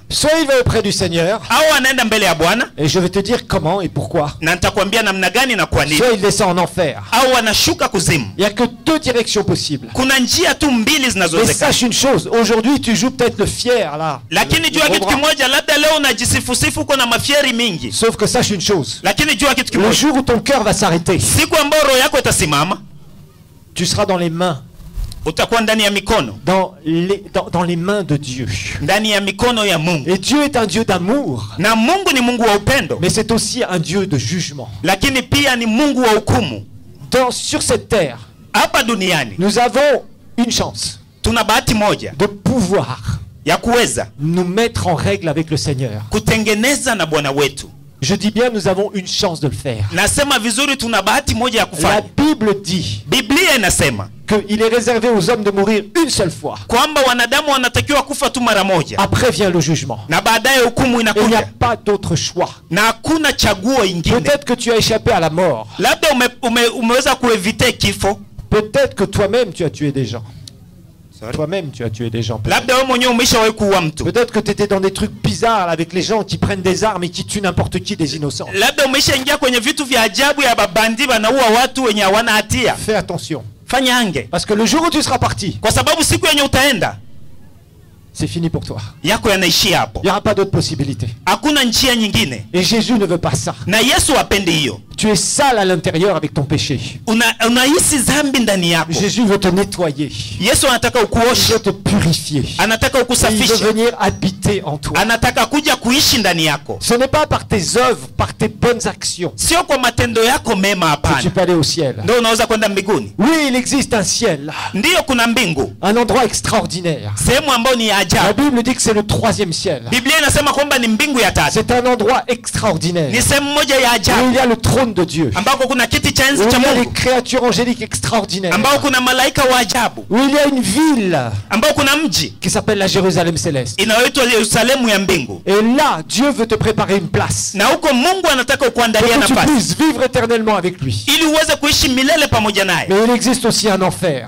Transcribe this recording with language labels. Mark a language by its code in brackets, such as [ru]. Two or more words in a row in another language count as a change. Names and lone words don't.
[fr] Soit il va auprès du Seigneur, [sw] Au anaenda mbele ya Bwana, [fr] et je vais te dire comment et pourquoi. [sw] na nitakwambia namna gani na kwa nini. [fr] Soit il descend en enfer. [sw] Au anashuka kuzimu. [fr] Il n'y a que deux directions possibles. [sw] Kuna njia tu mbili [fr] Mais [sw] zinazowezekana. [fr] sache une chose, aujourd'hui tu joues peut-être le fier là. [sw] Lakini jua kitu kimoja, labda leo unajisifusifu uko na mafieri mingi. [fr] Sauf que sache une chose, [sw] Lakini jua kitu [fr] le [sw] kimoja, [fr] jour où ton cœur va s'arrêter, [sw] siku ambayo roho yako itasimama, [fr] tu seras dans les mains, [sw] utakuwa ndani ya mikono, [fr] dans les mains de Dieu. [sw] ndani ya mikono ya Mungu. [fr] Et Dieu est un Dieu d'amour, [sw] Na Mungu ni Mungu wa upendo, [fr] mais c'est aussi un Dieu de jugement. [sw] lakini pia ni Mungu wa hukumu. [fr] Sur cette terre, [sw] Hapa duniani [fr] nous avons une chance [sw] tuna bahati moja [fr] de pouvoir [sw] ya kuweza [fr] nous mettre en règle avec le Seigneur. [sw] kutengeneza na Bwana wetu. [fr] Je dis bien, nous avons une chance de le faire. [sw] Nasema vizuri, tuna bahati moja ya [fr] La [sw] kufanya. [fr] Bible dit [sw] Biblia inasema [fr] qu'il est réservé aux hommes de mourir une seule fois. [sw] kwamba wanadamu wanatakiwa kufa tu mara moja, [fr] Après vient le jugement. [sw] na baadaye hukumu [fr] Et il n'y a [sw] inakuja, [fr] pas d'autre choix. [sw] na hakuna chaguo ingine. [fr] Peut-être que tu as échappé à la mort. [sw] Labda umeweza kuevite kifo. [fr] Peut-être que toi-même tu as tué des gens. Toi-même tu as tué des gens. [sw] Labda wewe mwenyewe umeshawahi kuua mtu. [fr] Peut-être que tu étais dans des trucs bizarres là, avec les gens qui prennent des armes et qui tuent n'importe qui, des innocents. [sw] Labda umeshaingia kwenye vitu vya ajabu ya babandi wanaua watu wenye hawana hatia. [fr] Fais attention. [sw] Fanya ange, [fr] Parce que le jour où tu seras parti, [sw] kwa sababu siku yenye utaenda, [fr] c'est fini pour toi. [sw] yako yanaishia hapo. [fr] Il n'y aura pas d'autre possibilité. [sw] Hakuna njia nyingine. [fr] Et Jésus ne veut pas ça. [sw] Na Yesu hapendi hiyo. [fr] Tu es sale à l'intérieur avec ton péché. [sw] Unahisi dhambi ndani yako. [fr] Jésus veut te nettoyer. [sw] Yesu anataka [fr] Il [sw] ukuoshe. [fr] veut te purifier. [sw] Anataka [fr] Il veut [sw] ukusafishe. [fr] venir habiter en toi. [sw] Anataka kuja kuishi ndani yako. [fr] Ce n'est pas par tes œuvres, par tes bonnes actions [sw] Sio kwa matendo yako mema, [fr] que tu [sw] hapana. [fr] peux aller au ciel. [sw] Ndio unaweza kwenda mbinguni. [fr] Oui, il existe un ciel, [sw] Ndiyo, kuna mbingu, [fr] un endroit extraordinaire. [sw] sehemu ambayo ni ya [fr] La [sw] ajabu. [fr] Bible dit que c'est le 3e ciel. [sw] Biblia inasema kwamba ni mbingu ya tatu. [fr] C'est un endroit [sw] Ni [fr] extraordinaire [sw] sehemu moja ya [fr] où [sw] ajabu [fr] il y a le trône de Dieu, [sw] ambako kuna kiti cha [fr] où [sw] enzi [fr] il [sw] cha [fr] y a les [sw] Mungu, [fr] créatures angéliques extraordinaires, [sw] ambao kuna malaika wa ajabu, [fr] où il y a une ville [sw] ambao kuna mji [fr] qui s'appelle la Jérusalem céleste. [sw] inayoitwa Yerusalemu ya mbingu. [fr] Et là, Dieu veut te préparer une place [sw] Na huko Mungu anataka [fr] pour [sw] kuandalia [fr] que tu [sw] nafasi [fr] puisses vivre éternellement avec lui. [sw] ili uweze kuishi milele pamoja naye. [fr] Mais il existe aussi un enfer.